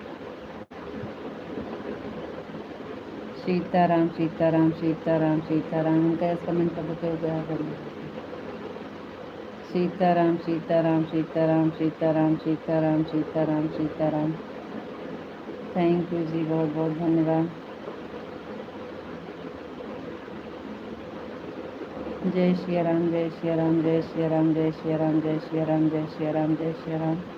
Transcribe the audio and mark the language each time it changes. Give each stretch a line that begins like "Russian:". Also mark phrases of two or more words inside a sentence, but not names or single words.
Hindi: सीताराम सीताराम सीताराम सीताराम, उनका इस कमेंट कर देते हो। सीताराम सीताराम सीताराम सीताराम सीताराम सीताराम सीताराम।
English: thank you
Hindi: जी, बहुत बहुत धन्यवाद। जय श्री राम जय श्री राम जय श्री राम जय श्री राम जय श्री राम जय श्री राम जय श्री राम।